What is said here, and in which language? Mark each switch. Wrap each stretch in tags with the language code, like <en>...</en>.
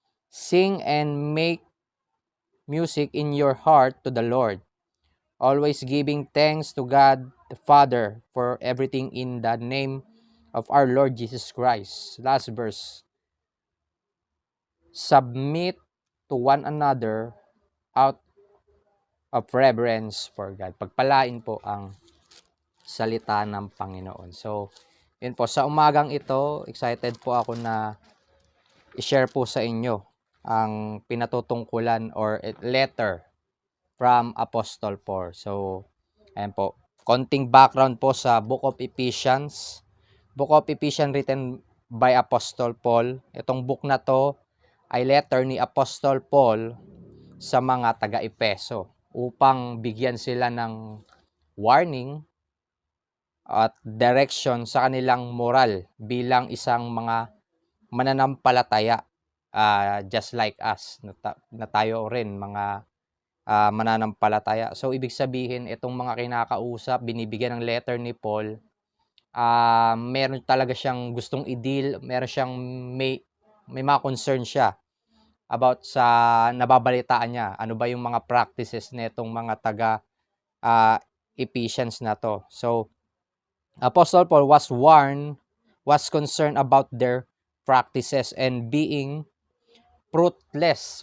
<en>Sing and make music in your heart to the Lord, always giving thanks to God the Father for everything in the name of our Lord Jesus Christ. Last verse, submit to one another out of reverence for God.</en> <tl>Pagpalain po ang salita ng Panginoon. So, yun po, sa umagang ito, excited po ako na i-share po sa inyo ang pinatutungkulan or letter from Apostle Paul. So, ayan po, konting background po sa Book of Ephesians.</tl> <en>Book of Ephesians written by Apostle Paul.</en> <tl>Itong book na to ay letter ni Apostle Paul sa mga taga-Epeso upang bigyan sila ng warning at direction sa kanilang moral bilang isang mga mananampalataya,</tl> <en>just like us</en> <tl>na tayo rin mga mananampalataya. So ibig sabihin itong mga kinakausap, binibigyan ng letter ni Paul, meron talaga siyang gustong i-deal, meron siyang may mga concern siya about sa nababalitaan niya. Ano ba yung mga practices nitong mga taga Ephesians na to.</tl> <en>So Apostle Paul was concerned about their practices and being fruitless.</en>